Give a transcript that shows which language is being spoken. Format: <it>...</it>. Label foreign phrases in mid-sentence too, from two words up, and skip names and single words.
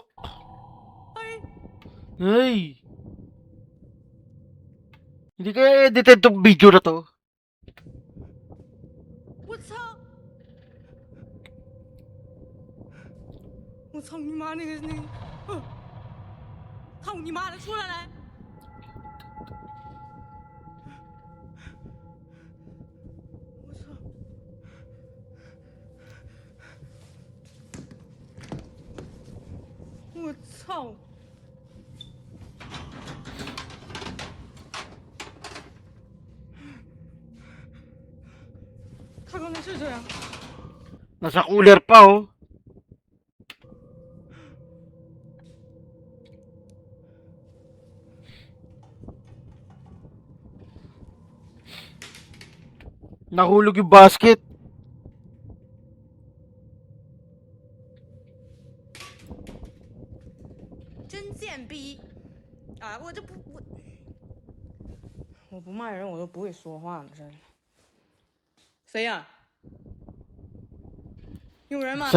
<tl>哎， Ay. Hindi kaya edited tong video na to.</tl> <zh>我操！我操你妈！那个，操你妈的，出来来！我操！我操！他刚才是这样。</zh> <tl>Nasa cooler pa oh. Nahulog yung basket.</tl> <zh>真贱逼！啊，我不骂人，我都不会说话了，真的。谁呀、有人吗？</zh>